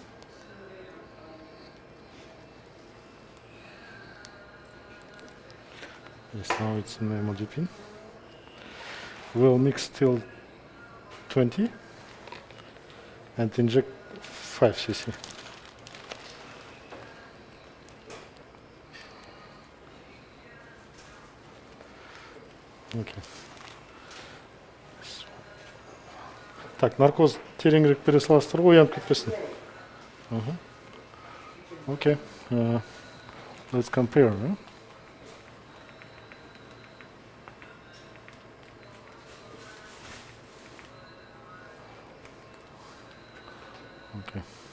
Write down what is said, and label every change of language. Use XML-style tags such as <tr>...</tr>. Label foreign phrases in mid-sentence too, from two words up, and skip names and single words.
<en>Yes, now it's in Nimodipine. We'll mix till 20 and inject 5 cc. Okay.</en> <kk>Так, наркоз тереңірек бере саластыр ғой, оянып кетпесін.</kk> <en>Okay. Let's compare. Huh? Okay.</en>